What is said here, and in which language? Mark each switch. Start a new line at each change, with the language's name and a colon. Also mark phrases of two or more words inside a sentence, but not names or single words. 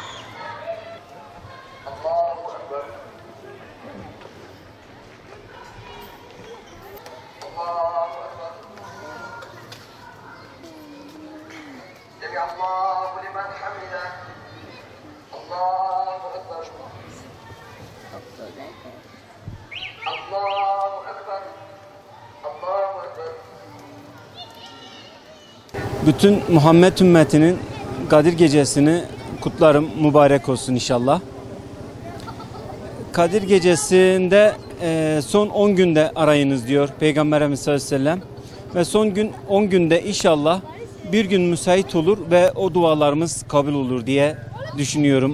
Arabic: الله أكبر. الله أكبر. سمع الله لمن حمده. الله أكبر. الله أكبر. الله أكبر.
Turkish: Bütün Muhammed ümmetinin Kadir Gecesi'ni kutlarım, mübarek olsun inşallah. Kadir Gecesi'nde son 10 günde arayınız diyor Peygamber Efendimiz
Arabic: صلى الله عليه وسلم.
Turkish: Ve son 10 günde inşallah bir gün müsait olur ve o dualarımız kabul olur diye düşünüyorum.